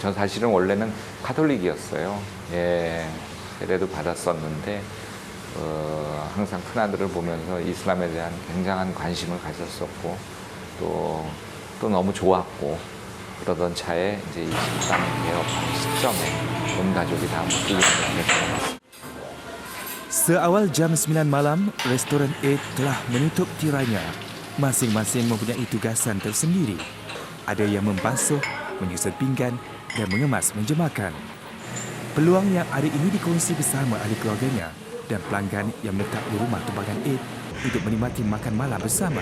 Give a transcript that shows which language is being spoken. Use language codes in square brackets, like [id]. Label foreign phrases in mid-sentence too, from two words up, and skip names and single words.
[ko] 저 사실은 원래는 카톨릭이었어요. 예, 세례도 받았었는데 항상 큰아들을 보면서 이슬람에 대한 굉장한 관심을 가졌었고 또 너무 좋았고 그러던 차에 이제 이 식당 개업하는 시점에 온 가족이 다 무슬림으로 개종했습니다. [ms] Seawal jam 9 malam, restoran Aid telah menutup tirainya. Masing-masing mempunyai tugasan tersendiri. Ada yang membasuh, menyusun pinggan dan mengemas meja makan. Peluang yang ada ini dikongsi bersama ahli keluarganya dan pelanggan yang menetap di rumah tumpangan Aid untuk menikmati makan malam bersama.